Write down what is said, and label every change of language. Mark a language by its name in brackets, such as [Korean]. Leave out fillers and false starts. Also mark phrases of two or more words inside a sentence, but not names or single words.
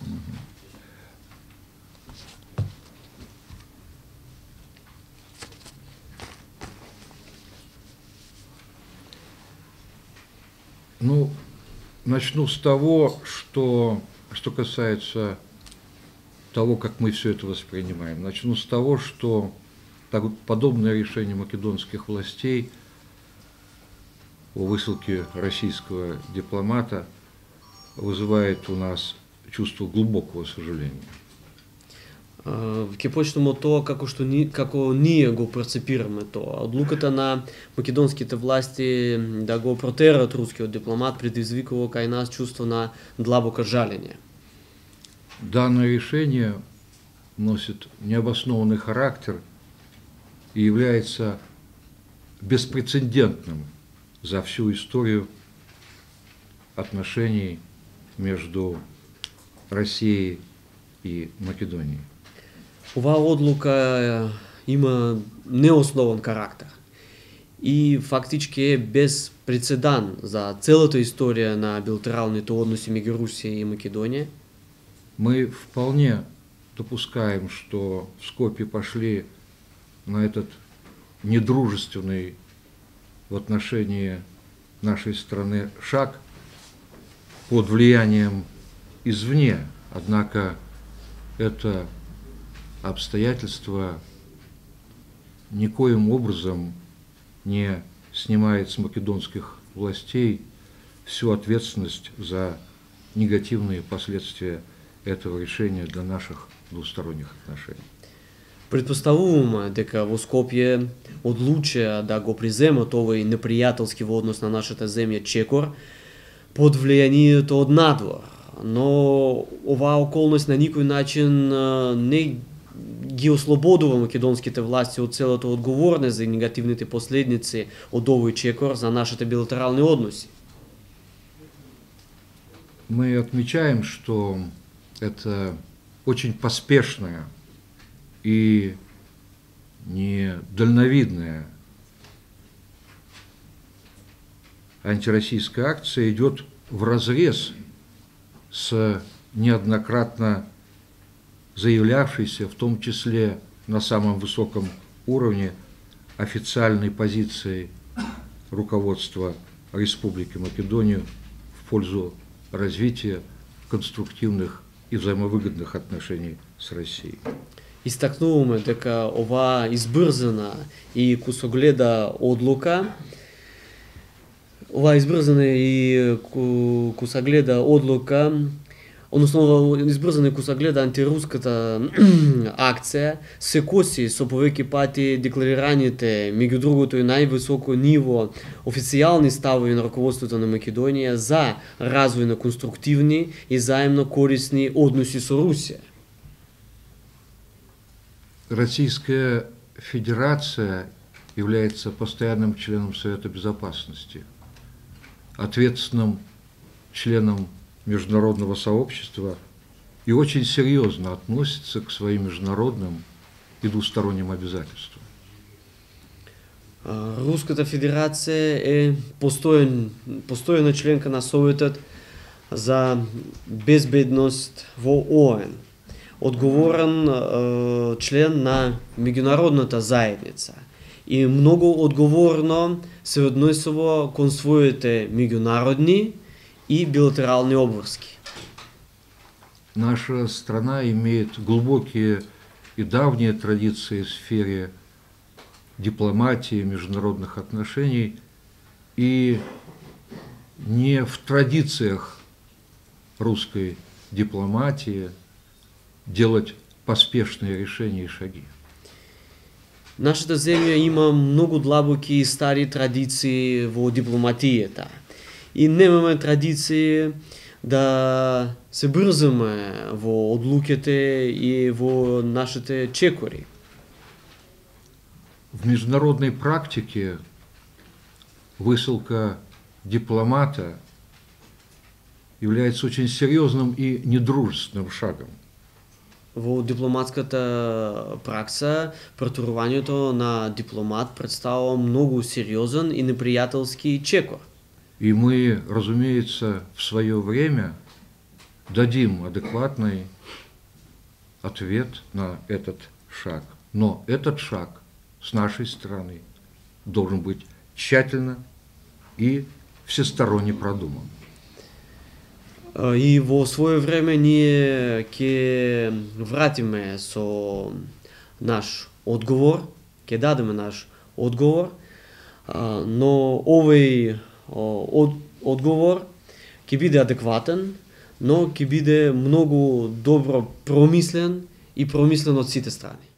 [Russian] Ну, начну с того, что касается того, как мы все это воспринимаем. Начну с того, что подобное решение македонских властей о высылке российского дипломата вызывает у нас чувство глубокого сожаления. [Macedonian] Ќе почнемо тоа како ние го перцепираме тоа. Одлуката на македонските власти да го протерат рускиот дипломат предизвикува кај нас чувство на длабоко жалење. [Russian] Данное решение носит необоснованный характер и является беспрецедентным за всю историю отношений между Россией и Македонией. [Macedonian] Оваа одлука има неоснован карактер и фактички е без прецедан за целата историја на билатералните односи меѓу Русија и Македонија. [Russian] Мы вполне допускаем, что в Скопье пошли на этот недружественный в отношении нашей страны шаг под влиянием извне, однако это обстоятельство никоим образом не снимает с македонских властей всю ответственность за негативные последствия этого решения для наших двусторонних отношений. [Macedonian] Предпоставуваме дека во Скопје одлучија да го преземат овој непријателски во однос на нашата земја чекор под влијанието од надвор, но оваа околност на никој начин не ги ослободува македонските власти од целата одговорност за негативните последици од овој чекор за нашите билатерални односи. [Russian] Мы отмечаем, что это очень поспешная и недальновидная антироссийская акция идет вразрез с неоднократно заявлявшейся, в том числе на самом высоком уровне, официальной позицией руководства Республики Македония в пользу развития конструктивных и взаимовыгодных отношений с Россией. [Macedonian] Истакнуваме дека оваа избрзана и кусогледа одлука, односно избрзана и кусогледа антируската акција се коси со повеќе пати декларираните, меѓу другото и највисоко ниво официјални ставови на раководството на Македонија за развој на конструктивни и заемно корисни односи со Русија. [Russian] Российская Федерация является постоянным членом Совета Безопасности, ответственным членом международного сообщества и очень серьезно относится к своим международным и двусторонним обязательствам. [Macedonian] Руската Федерација е постојана членка на Советот за безбедност во ООН, одговорен член на меѓународната заедница и многу одговорно се однесува кон своите меѓународни и билатерални обврски. [Russian] Наша страна имеет глубокие и давние традиции в сфере дипломатии, международных отношений, и не в традициях русской дипломатии делать поспешные решения и шаги. [Macedonian] Нашата земја има многу длабоки и стари традиции во дипломатијата. И немаме традиции да се брзаме во одлуките и во нашите чекори. [Russian] В международной практике высылка дипломата является очень серьезным и недружественным шагом. [Macedonian] Во дипломатската пракса претурувањето на дипломат представува многу сериозен и непријателски чекор. [Russian] И мы, разумеется, в свое время дадим адекватный ответ на этот шаг. Но этот шаг с нашей стороны должен быть тщательно и всесторонне продуман. [Macedonian] И во свое време ние ќе вратиме со наш одговор, ќе ќе дадеме наш одговор, но овој одговор ќе биде адекватен, но ќе биде многу добро промислен и промислен од сите страни.